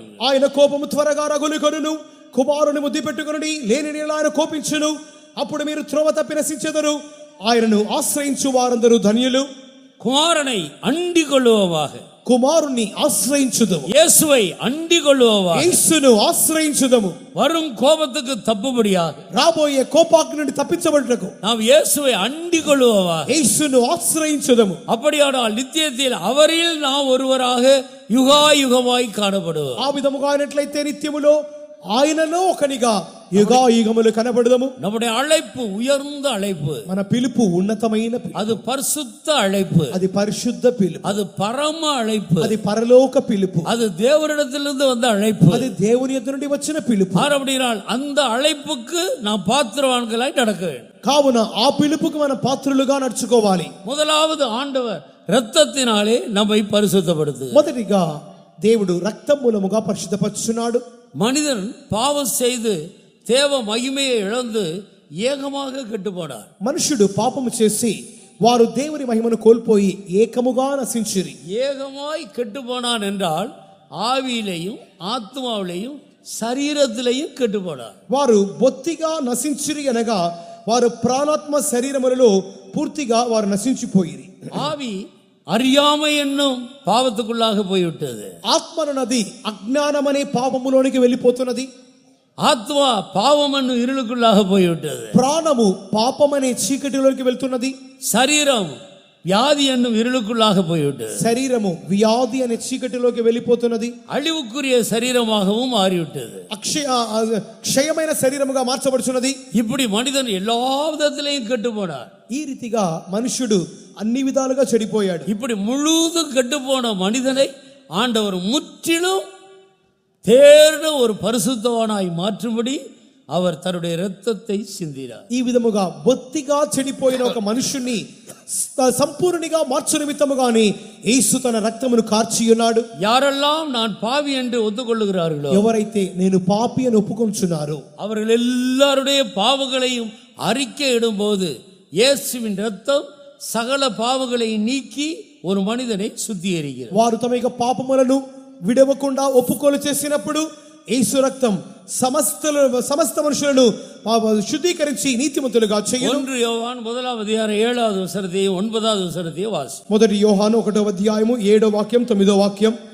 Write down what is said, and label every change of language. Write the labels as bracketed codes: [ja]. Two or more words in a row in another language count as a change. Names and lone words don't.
[te] ఆయన కోపము త్వరగా రగులుకొనును, కుమారుని ముద్దు పెట్టుకొనుడి, లేని ఆయన కోపించును. అప్పుడు మీరు త్రోవ తప్పి నశించెదరు. ఆయనను ఆశ్రయించు వారందరూ ధన్యులు. [ta] குமாரனை அண்டிக் கொள்ளுவவாக, [te] కుమారుణ్ణి ఆశ్రయించుదము. [ta] இயேசுவை அண்டிக் கொள்ளுவவாக, [te] యేసును ఆశ్రయించుదము. [ta] வரும் கோபத்துக்கு தப்புபடியாக, [te] రాబోయే కోపాగ్ని నుండి తప్పించబడుటకు [ta] நாம் இயேசுவை அண்டிக் கொள்ளுவவாக. [te] యేసును ఆశ్రయించుదము. [ta] அப்படியானால் நித்தியத்தில் அவரில் நாம் ஒருவராக யுகாயுகமாய் காணப்படுவோம். [te] ఆ విధముగా అయినట్లయితే నిత్యములో ఆయనలో ఒకనిగా యుగాయుగములు కనబడదము. [ta] நம்முடைய அழைப்பு உயர்ந்த அழைப்பு, [te] మన పిలుపు ఉన్నతమైన పిలుపు, [ta] அது பரிசுத்த அழைப்பு, [te] అది పరిశుద్ధ పిలుపు, [ta] அது பரம அழைப்பு, [te] అది పరలోక పిలుపు, [ta] அது தேவனிடத்திலிருந்து வந்த அழைப்பு, [te] అది దేవుని యొద్ద నుండి వచ్చిన పిలుపు. [ta] அப்படினால் அந்த அழைப்புக்கு நாம் பாத்திரவான்களாய் நடக்க வேண்டும். [te] కావున ఆ పిలుపుకు మన పాత్రులుగా నడుచుకోవాలి. [ta] முதலாவது ஆண்டவர் இரத்தத்தினாலே நம்மை பரிசுத்தப்படுத்து. [te] మొదటిగా దేవుడు రక్తం మూలముగా పరిశుద్ధపరుచున్నాడు. [ta] மனிதன் பாவம் செய்து தேவ மகிமையை இழந்து ஏகமாக கெட்டு போனார். [te] మనుషుడు పాపము చేసి వారు దేవుని మహిమను కోల్పోయి ఏకముగా నశించిరి. [ta] ஏகமாய் கெட்டு போனான் என்றால் ஆவியிலையும் ஆத்மாவிலையும் శరీరத்திலையும் கெட்டு போனார். [te] వారు బొత్తిగా నశించిరి అనగా వారు ప్రాణాత్మ శరీరములలో పూర్తిగా వారు నశించిపోయిరి. [ta] ஆவி அறியாமை என்னும் பாவத்துக்குள்ளாக போய்விட்டது. [te] ఆత్మనది అజ్ఞానమనే పాపములోనికి వెళ్ళిపోతున్నది. [ta] ஆத்மா பாவம் என்னும் இருளுக்குள்ளாக போய்விட்டது. [te] ప్రాణము పాపమనే చీకటిలోకి వెళ్తున్నది. [ta] சரீரம் வியாதி என்னும் இருளுக்குள்ளாக போய்விட்டது. [te] శరీరము వ్యాధి అనే చీకటిలోకి వెళ్ళిపోతున్నది. [ta] அழிவுக்குரிய சரீரமாகவும் மாறிவிட்டது. [te] క్షయమైన శరీరముగా మార్చబడుచున్నది. [ta] இப்படி மனிதன் எல்லா விதத்திலையும் கெட்டு போனார். [te] ఈ రీతిగా మనుష్యుడు అన్ని విధాలుగా చెడిపోయాడు. [ta] இப்படி முழுதும் கெட்டு போன மனிதனை ஆண்டவர் முற்றிலும் தேர்ந்த ஒரு பரிசுத்தவானாய் மாற்றும்படி அவர் தன்னுடைய இரத்தத்தை சிந்தினார். [te] ఈ విధముగా బొత్తిగా చెడిపోయిన ఒక మనుషుని సంపూర్ణిగా మార్చు నిమిత్తముగాని యేసు తన రక్తమును కార్చి ఉన్నాడు. [ta] யாரெல்லாம் நான் பாவி என்று ஒத்துக்கொள்ளுகிறார்களோ, [te] ఎవరైతే నేను పాపి అని ఒప్పుకొంచున్నారో [ta] அவர்கள் எல்லாருடைய பாவங்களையும் அறிக்கை இடும்போது இயேசுவின் இரத்தம் சகல பாவங்களை நீக்கி ஒரு மனிதனை சுத்திகரிக்கிறது. [te] వారు తమ యొక్క పాపములను విడవకుండా ఒప్పుకోలు చేసినప్పుడు యేసు రక్తం సమస్త మనుషులను శుద్ధీకరించి నీతిమంతులుగా చేయును. [ta] 1 யோவான் 1-வது அதிகாரம் 7வது வசனத்தையும் 9வது வசனத்தையும் வாசி. [te] మొదటి యోహాను 1వ అధ్యాయము 7వ వాక్యం 9వ వాక్యం.